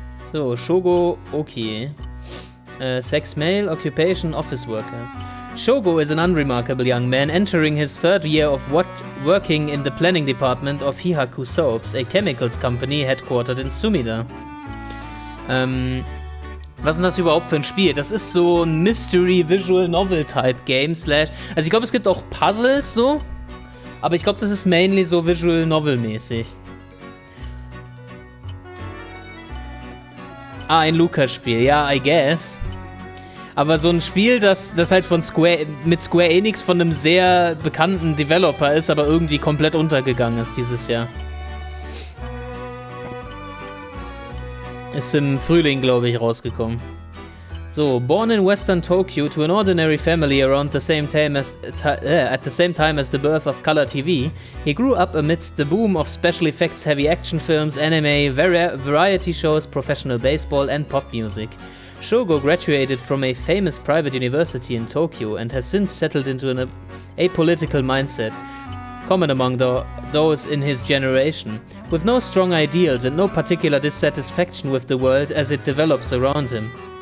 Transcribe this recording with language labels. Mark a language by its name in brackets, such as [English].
[English] So, Shogo Okie. Sex male, occupation office worker. Shogo is an unremarkable young man entering his 3rd year of working in the planning department of Hihaku Soaps, a chemicals company headquartered in Sumida. [German] Was ist denn das überhaupt für ein Spiel? Das ist so ein Mystery Visual Novel Type Game slash. Also ich glaube, es gibt auch Puzzles so, aber ich glaube, das ist mainly so Visual Novel mäßig. Ah, ein Luca-Spiel, ja, [English] I guess. [German] Aber so ein Spiel, das halt mit Square Enix von einem sehr bekannten Developer ist, aber irgendwie komplett untergegangen ist dieses Jahr. Ist im Frühling, glaube ich, rausgekommen. [English] So, born in Western Tokyo to an ordinary family around the same time as the birth of color TV, he grew up amidst the boom of special effects heavy action films, anime, variety shows, professional baseball and pop music. Shogo graduated from a famous private university in Tokyo and has since settled into an apolitical mindset, common among those in his generation, with no strong ideals and no particular dissatisfaction with the world as it develops around him.